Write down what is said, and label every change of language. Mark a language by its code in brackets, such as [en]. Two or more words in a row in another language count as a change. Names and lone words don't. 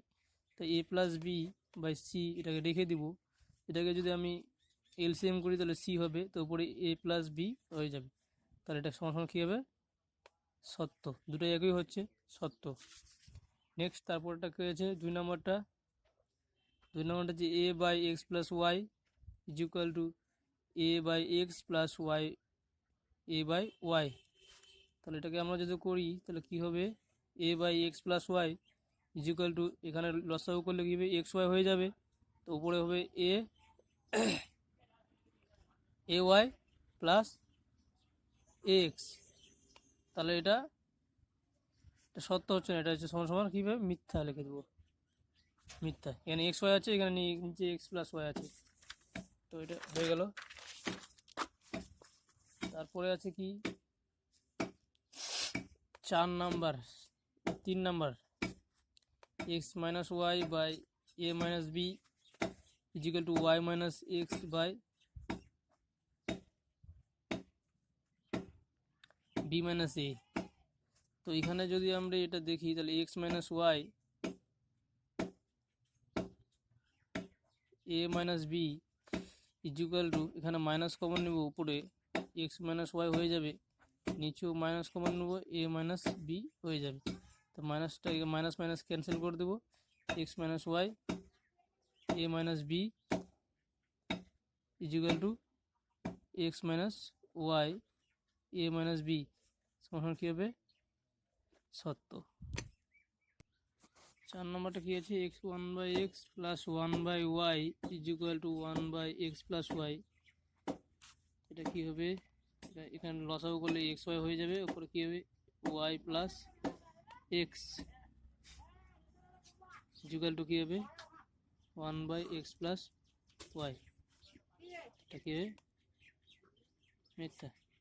[bn] তো a+b/c এটাকে রেখে দিব। এটাকে যদি আমি এলসিএম করি তাহলে c হবে, তো উপরে a+b হয়ে যাবে। তাহলে এটা সমান কী হবে, সত্য। দুটোই একই হচ্ছে, সত্য। নেক্সট তারপরটা কী হয়েছে, 2 নম্বরটা যে a/x + y = a/x + y a/y। তাহলে এটাকে আমরা যদি করি তাহলে কি হবে, a/x + y = এখানে লসাগু করলে কী হবে, xy হয়ে যাবে। তো উপরে হবে ay + x। তাহলে এটা সত্য হচ্ছে না, এটা হচ্ছে সমান সমান কীভাবে মিথ্যা লিখে দেবো, মিথ্যা। এখানে xy আছে, এখানে নিচে x + y আছে, তো এটা হয়ে গেল। তারপরে আছে কি 3 নাম্বার x - y/a - b y - x/b - a। তো এখানে যদি আমরা এটা দেখি তাহলে x - y a - b এখানে মাইনাস কমন নেব, উপরে x - y হয়ে যাবে, নিচেও মাইনাস কমন নেব, a - b হয়ে যাবে। তো মাইনাসটা মাইনাস মাইনাস ক্যান্সেল করে দেবো, x - y a - b x - y a - b সমান কী হবে, সত্য। 4 নম্বরটা কী আছে, x1/x + 1/y = 1/x + y। এটা কী হবে, এখানে লসাগু করলে xy হয়ে যাবে, উপরে কী হবে y + x = কী হবে 1/x + y। এটা কী হবে, মিথ্যা।